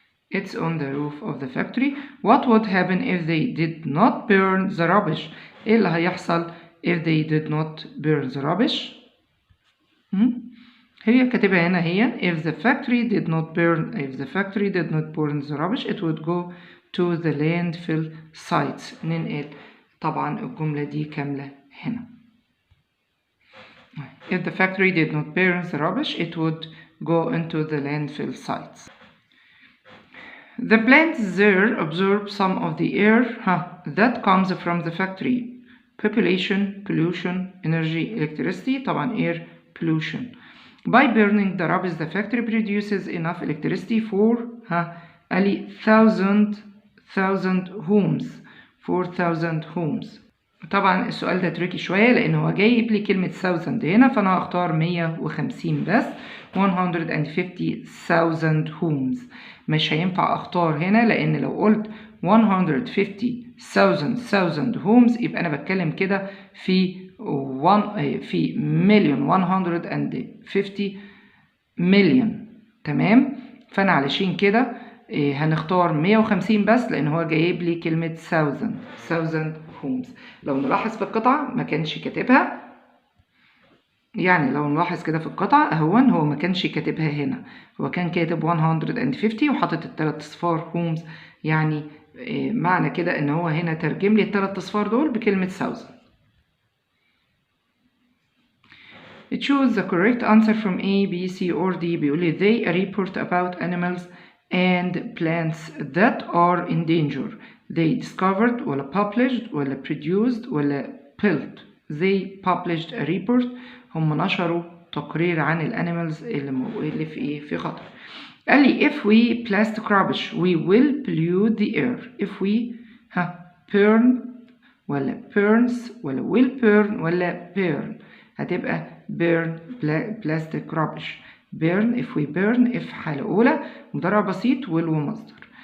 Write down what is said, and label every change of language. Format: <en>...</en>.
<en>It's on the roof of the factory. What would happen if they did not burn the rubbish?</en> <ar>إيه اللي هيحصل</ar> <en>if they did not burn the rubbish?</en> <ar>هي كاتبها هنا هي</ar> <en>if the factory did not burn the rubbish it would go to the landfill sites.</en> <ar>ننقل طبعا الجملة دي كاملة هنا.</ar> <en>If the factory did not burn the rubbish it would go into the landfill sites. The plants there absorb some of the air that comes from the factory. Population, pollution, energy, electricity. طبعا air pollution. By burning the rubbish, the factory produces enough electricity for 1,000 homes. 4,000 homes.</en> <ar>طبعا السؤال ده تريكي شوية لأن هو جايب لي كلمة 1000 هنا، فأنا هختار 150 بس.</ar> <en>150,000 homes.</en> <ar>مش هينفع أختار هنا لأن لو قلت 150,000 homes يبقى أنا بتكلم كده في 150 مليون. تمام؟ فأنا علشان كده هنختار 150 بس لأن هو جايب لي كلمة 1000 homes. لو نلاحظ في القطعة ما كانش كاتبها، يعني لو نلاحظ كده في القطعة هو ما كانش كاتبها هنا، هو كان كاتب 150 وحاطط الثلاث اصفار homes، يعني معنى كده ان هو هنا ترجم لي الثلاث اصفار دول بكلمة 1000.</ar> <en>Choose the correct answer from A, B, C or D.</en> <ar>بيقول لي</ar> <en>they report about animals and plants that are in danger. They discovered ولا published ولا produced ولا built. They published a report.</en> <ar>هم نشروا تقرير عن الانيمالز اللي في خطر. قال لي</ar> <en>if we plastic rubbish we will pollute the air. if we burn ولا burns ولا will burn ولا burn.</en> <ar>هتبقى</ar> <en>burn plastic rubbish. burn if we burn if</en> <ar>حالة أولى مضارع بسيط</ar> <en>will</en> <ar>ومصدر.</ar>